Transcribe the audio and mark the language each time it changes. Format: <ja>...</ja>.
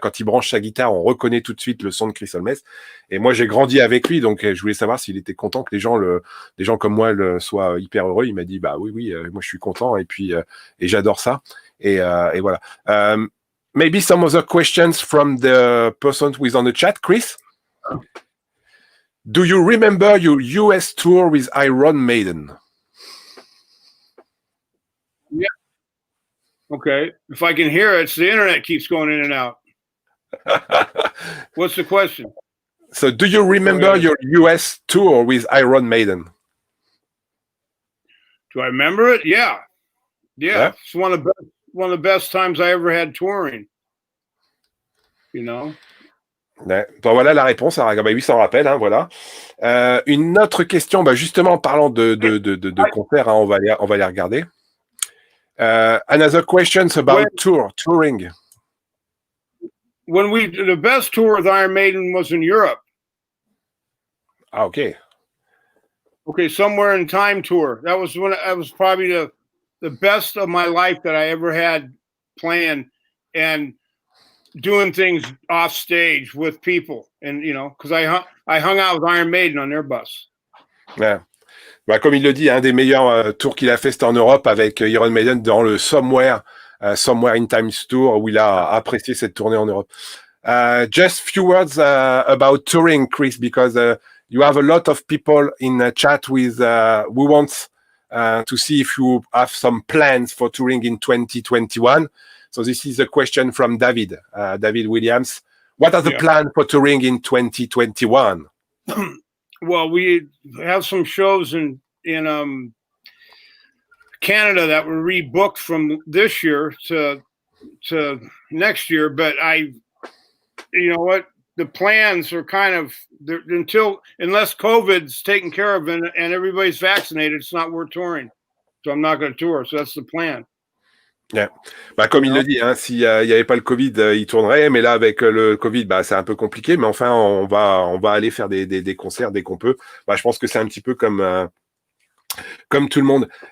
<fr>Quand il branche sa guitare, on reconnaît tout de suite le son de Chris Holmes. Et moi j'ai grandi avec lui, donc je voulais savoir s'il était content que les gens comme moi soient hyper heureux. Il m'a dit oui, moi je suis content et puis et j'adore ça et voilà.</fr> <en>Maybe some other questions from the person who is on the chat, Chris. Do you remember your US tour with Iron Maiden? Yeah. Okay. If I can hear it, the internet keeps going in and out. What's the question? So do you remember your US tour with Iron Maiden? Do I remember it? Yeah. It's one of the best times I ever had touring.</en> <fr>Ouais. Bon, voilà la réponse. Oui, ça en rappelle, hein, voilà. Une autre question, justement en parlant de concerts, hein, on va les regarder.</fr> <en>Another questions about touring. The best tour with Iron Maiden was in Europe. Ah, okay. Okay, Somewhere in Time tour. That was probably the best of my life that I ever had planned, and doing things off stage with people, and because I hung out with Iron Maiden on their bus.</en> <fr>Ouais. Comme il le dit, un des meilleurs tours qu'il a fait, c'était en Europe avec Iron Maiden dans le Somewhere in Time tour, où il a apprécié cette tournée en Europe.</fr> <en>Just few words about touring, Chris, because you have a lot of people in the chat with who wants to see if you have some plans for touring in 2021. So this is a question from David Williams. What are the plans for touring in 2021? Well, we have some shows in Canada that were rebooked from this year to next year, but the plans are kind of unless COVID's taken care of and everybody's vaccinated, it's not worth touring. So I'm not going to tour. So that's the plan. Yeah.</en> <fr>Bah, comme il le dit, hein, s'il y avait pas le Covid, il tournerait, mais là, avec le Covid, bah, c'est un peu compliqué, mais enfin, on va aller faire des concerts dès qu'on peut. Bah, je pense que c'est un petit peu comme tout le monde.</fr>